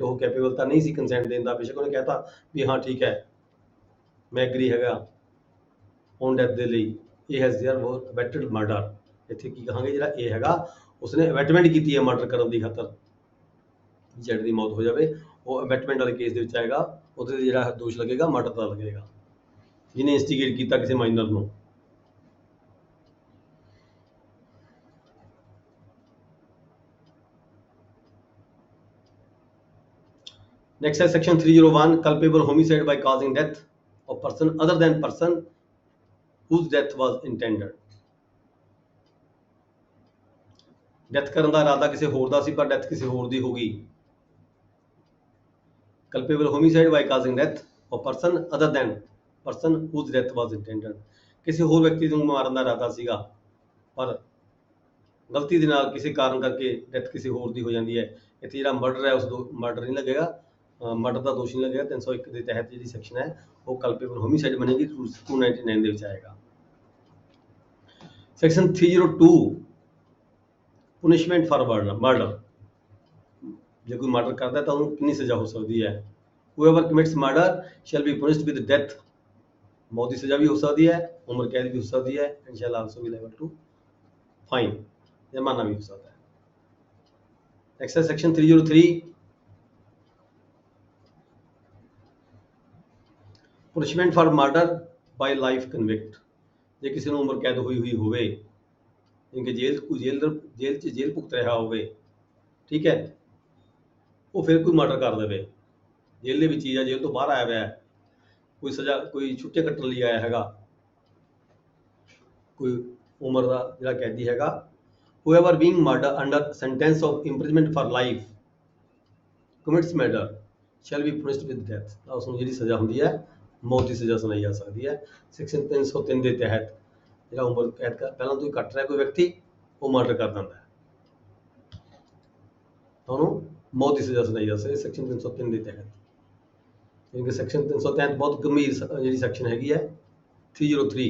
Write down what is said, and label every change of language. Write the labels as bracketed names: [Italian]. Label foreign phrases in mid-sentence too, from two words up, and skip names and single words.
[Punjabi] ਉਹ ਕੈਪੇਬਲ ਤਾਂ ਨਹੀਂ ਸੀ ਕੰਸੈਂਟ ਦੇਣ ਦਾ, ਬੇਸ਼ੱਕ ਉਹਨੇ ਕਹਿਤਾ ਵੀ ਹਾਂ ਠੀਕ ਹੈ ਮੈਂ ਐਗਰੀ ਹੈਗਾ [English] on death [Punjabi] ਦੇ ਲਈ। [English] ਇਹ has there abetted murder. [Punjabi] ਇੱਥੇ ਕੀ ਕਹਾਂਗੇ, ਜਿਹੜਾ ਇਹ ਹੈਗਾ ਉਸਨੇ ਅਬੈਟਮੈਂਟ ਕੀਤੀ ਹੈ ਮਰਡਰ ਕਰਨ ਦੀ ਖਾਤਰ, ਜੈਟ ਦੀ ਮੌਤ ਹੋ ਜਾਵੇ, ਉਹ ਅਬੈਟਮੈਂਟ ਵਾਲੇ ਕੇਸ ਦੇ ਵਿੱਚ ਆਏਗਾ, ਉਹਦੇ ਤੇ ਜਿਹੜਾ ਦੋਸ਼ ਲੱਗੇਗਾ ਮਰਡਰ ਦਾ ਲੱਗੇਗਾ, ਜਿਹਨੇ ਇੰਸਟੀਗੇਟ ਕੀਤਾ ਕਿਸੇ ਮਾਈਨਰ ਨੂੰ। [English] Next है section 301, culpable homicide by causing death of person other than person whose death was intended। [Punjabi] ਡੈਥ ਕਰਨ ਦਾ ਇਰਾਦਾ ਕਿਸੇ ਹੋਰ ਦਾ ਸੀ ਪਰ ਡੈਥ ਕਿਸੇ ਹੋਰ ਦੀ ਹੋ ਗਈ। [English] culpable homicide by causing death of person other than person whose death was intended। [Punjabi] ਕਿਸੇ ਹੋਰ ਵਿਅਕਤੀ ਨੂੰ ਮਾਰਨ ਦਾ ਇਰਾਦਾ ਸੀਗਾ ਪਰ ਗਲਤੀ ਦੇ ਨਾਲ ਕਿਸੇ ਕਾਰਨ ਕਰਕੇ ਡੈਥ ਕਿਸੇ ਹੋਰ ਦੀ ਹੋ ਜਾਂਦੀ ਹੈ। ਇੱਥੇ ਜਿਹੜਾ ਮਰਡਰ ਹੈ ਉਸ ਮਰਡਰ ਨਹੀਂ ਲੱਗੇਗਾ, ਮਰਡਰ ਦਾ ਦੋਸ਼ ਨਹੀਂ ਲੱਗੇਗਾ। 301 ਦੇ ਤਹਿਤ ਜਿਹੜੀ ਸੈਕਸ਼ਨ ਹੈ ਉਹ [English] culpable homicide [Punjabi] ਬਣੇਗੀ, 299 ਦੇ ਵਿੱਚ ਆਏਗਾ। [English] section 302 punishment for murder. [Punjabi] ਜੇ ਕੋਈ ਮਰਡਰ ਕਰਦਾ ਤਾਂ ਉਹਨੂੰ ਕਿੰਨੀ ਸਜ਼ਾ ਹੋ ਸਕਦੀ ਹੈ। [English] whoever commits murder shall be punished with death। [Punjabi] ਮੌਤ ਦੀ ਸਜ਼ਾ ਵੀ ਹੋ ਸਕਦੀ ਹੈ, ਉਮਰ ਕੈਦ ਵੀ ਹੋ ਸਕਦੀ ਹੈ, [English] and shall also be liable to fine, [Punjabi] ਜੁਰਮਾਨਾ ਵੀ ਹੋ ਸਕਦਾ ਹੈ। [English] ਨੈਕਸਟ ਹੈ section 303 punishment for murder by life convict. [Punjabi] ਜੇ ਕਿਸੇ ਨੂੰ ਉਮਰ ਕੈਦ ਹੋਈ ਹੋਵੇ, ਜਿਨਕੇ ਜੇਲ੍ਹ ਭੁਗਤ ਰਿਹਾ ਹੋਵੇ, ਠੀਕ ਹੈ, ਉਹ ਫਿਰ ਕੋਈ ਮਰਡਰ ਕਰ ਦੇਵੇ, ਜੇਲ੍ਹ ਦੇ ਵਿੱਚ ਹੀ ਜਾਂ ਜੇਲ੍ਹ ਤੋਂ ਬਾਹਰ ਆਇਆ ਹੋਇਆ ਹੈ, ਕੋਈ ਸਜ਼ਾ ਕੋਈ ਛੁੱਟੀਆਂ ਕੱਟਣ ਲਈ ਆਇਆ ਹੈਗਾ, ਕੋਈ ਉਮਰ ਦਾ ਜਿਹੜਾ ਕੈਦੀ ਹੈਗਾ। [English] whoever being murder under sentence of imprisonment for life commits murder shall be punished with death। [Punjabi] ਤਾਂ ਉਸ ਨੂੰ ਜਿਹੜੀ ਸਜ਼ਾ ਹੁੰਦੀ ਹੈ ਮੌਤ ਦੀ ਸਜ਼ਾ ਸੁਣਾਈ ਜਾ ਸਕਦੀ ਹੈ। ਸੈਕਸ਼ਨ 303 ਦੇ ਤਹਿਤ ਜਿਹੜਾ ਉਮਰ ਕੈਦ ਪਹਿਲਾਂ ਤੋਂ ਹੀ ਕੱਟ ਰਿਹਾ ਕੋਈ ਵਿਅਕਤੀ, ਉਹ ਮਰਡਰ ਕਰ ਦਿੰਦਾ ਹੈ ਤਾਂ ਉਹਨੂੰ ਮੌਤ ਦੀ ਸਜ਼ਾ ਸੁਣਾਈ ਜਾ ਸਕਦੀ ਹੈ ਸੈਕਸ਼ਨ 303 ਦੇ ਤਹਿਤ। ਕਿਉਂਕਿ ਸੈਕਸ਼ਨ 300 ਤਹਿਤ ਬਹੁਤ ਗੰਭੀਰ ਜਿਹੜੀ ਸੈਕਸ਼ਨ ਹੈਗੀ ਹੈ 303।